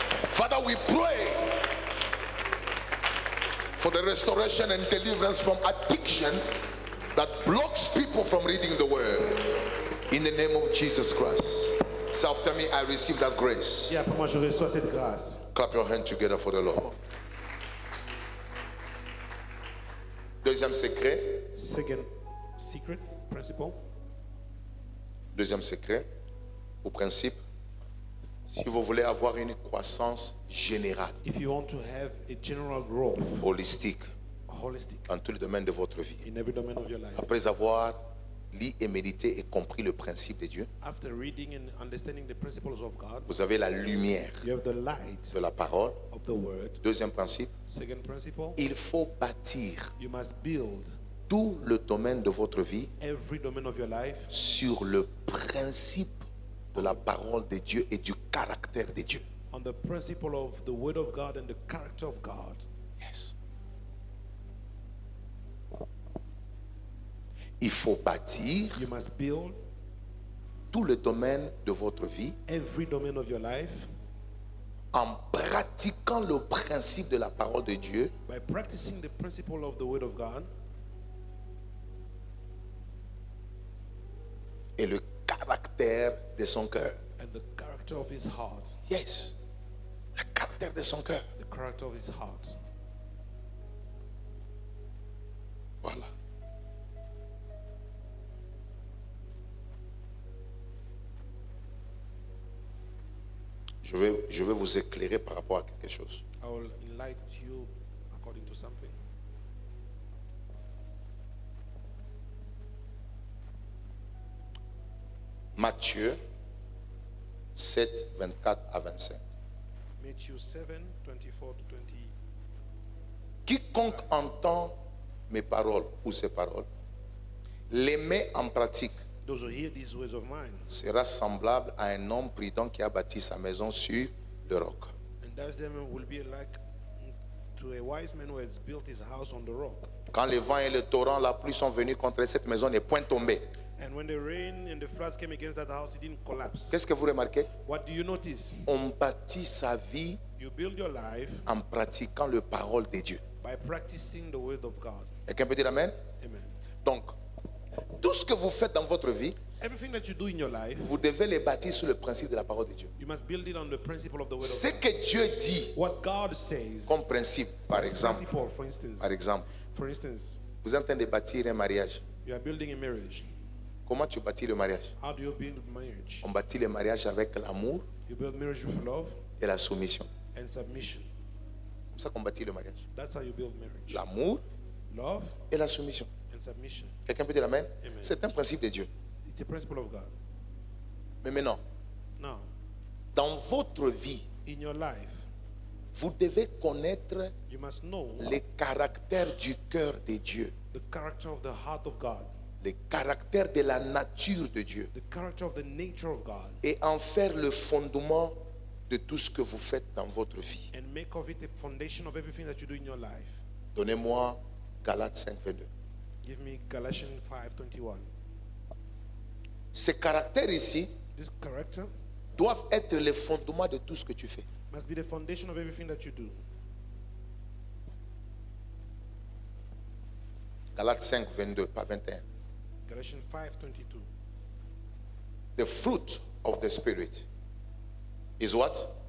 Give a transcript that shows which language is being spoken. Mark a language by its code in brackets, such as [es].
[en] Father, we pray for the restoration and deliverance from addiction that blocks people from reading the word. In the name of Jesus Christ. Say after me, I receive that grace. [fr] Et après moi, je reçois cette grâce. [en] Clap your hands together for the Lord. [fr] Deuxième secret. [en] Second secret, principle. [fr] Deuxième secret ou principe. Si vous voulez avoir une croissance générale, [en] If you want to have a general growth, [fr] holistique, [en] holistic, [fr] dans tous les domaines de votre vie, [en] in every domain of your life, [fr] après avoir lu et médité et compris le principe de Dieu, [en] after reading and understanding the principles of God, [fr] vous avez la lumière [en] you have the light [fr] de la parole. [en] of the word. [fr] Deuxième principe, [en] Second principle, [fr] il faut bâtir [en] you must build [fr] tout le domaine de votre vie [en] every domain of your life [fr] sur le principe de la parole de Dieu et du caractère de Dieu. [en] on the principle of the word of God and the character of God. Yes. [fr] Il faut bâtir [en] You must build [fr] tout le domaine de votre vie [en] every domain of your life [fr] en pratiquant le principe de la parole de Dieu [en] by practicing the principle of the word of God [fr] et le caractère de son cœur. [en] and the character of his heart. Yes. [fr] Le caractère de son cœur. [en] The character of his heart. [fr] Voilà. Je vais vous éclairer par rapport à quelque chose. [en] I will enlighten you according to something. [fr] Matthieu 7, 24 à 25. [en] Matthew 7, 24 to 20. [fr] Quiconque entend mes paroles ou ces paroles, les met en pratique, [en] Those who hear these words of mine [fr] sera semblable à un homme prudent qui a bâti sa maison sur le roc. [en] and does them will be like to a wise man who has built his house on the rock. [fr] Quand le vent et le torrent, la pluie sont venus contre cette maison, n'est point tombée. [en] And when the rain and the floods came against that house, it didn't collapse. [fr] Qu'est-ce que vous remarquez? [en] What do you notice? [fr] On bâtit sa vie [en] You build your life [fr] en pratiquant la parole de Dieu. [en] by practicing the word of God. [fr] Quelqu'un peut dire Amen? [en] Amen. [fr] Donc, tout ce que vous faites dans votre vie, [en] Everything that you do in your life, [fr] vous devez les bâtir sur le principe de la parole de Dieu. [en] you must build it on the principle of the word of [fr] Ce [en] God. [fr] que Dieu dit [en] What God says, [fr] comme principe, par [en] as [fr] exemple, [en] principle, for instance, [fr] vous êtes en train de bâtir un mariage. [en] you are building a marriage. [fr] Comment tu bâtis le mariage? [en] How do you build marriage? [fr] On bâtit le mariage avec l'amour [en] You build marriage with love [fr] et la soumission. [en] and submission. [fr] Comme ça qu'on bâtit le mariage. [en] That's how you build marriage. [fr] L'amour [en] Love [fr] et la soumission. [en] and submission. [fr] Quelqu'un peut dire amen? [en] Amen. [fr] C'est un principe de Dieu. [en] It's a principle of God. [fr] Mais maintenant, [en] Now, [fr] dans votre vie, [en] in your life, [fr] vous devez connaître [en] you must know [fr] les caractères du cœur de Dieu, [en] the character of the heart of God, [fr] les caractères de la nature de Dieu, [en] the character of the nature of God, [fr] et en faire le fondement de tout ce que vous faites dans votre vie. [en] and make of it a foundation of everything that you do in your life. [fr] Donnez-moi Galates 5:22. [en] Give me Galatians 5:21. [fr] Ces caractères ici [en] This character [fr] doivent être le fondement de tout ce que tu fais. [en] must be the foundation of everything that you do. [fr] Galates 5:22, pas 21. [en] Galatians 5:22. The fruit of the Spirit is what?